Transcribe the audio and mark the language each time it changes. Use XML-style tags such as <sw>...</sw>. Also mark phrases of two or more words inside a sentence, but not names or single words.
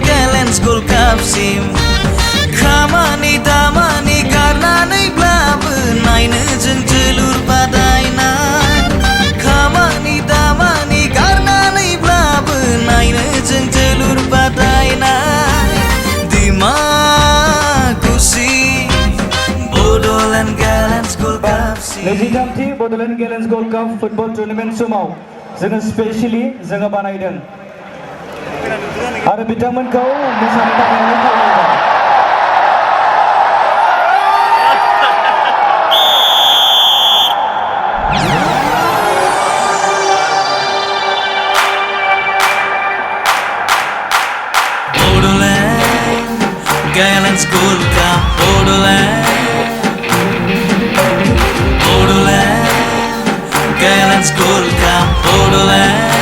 <brx>Gallants Gold Cup सिम खामानि दामानि गारनानैब्लाबो नायनो जों जोलुर बादायनाय खामानि दामानि गारनानैब्लाबो नायनो जों जोलुर बादायनाय Dimakuchi Bodoland Gallants Gold Cup नैजिथामथि Bodoland Gallants Gold Cup</brx> <en>football tournament</en> <brx>समाव जोङो स्पेशली जोङो बानायदों आरो बिथांमोनखौ मोसानो थाखाय खावलायबाय Bodoland Gallants Gold Cup, Bodoland Gallants Gold Cup, Bodoland.</brx>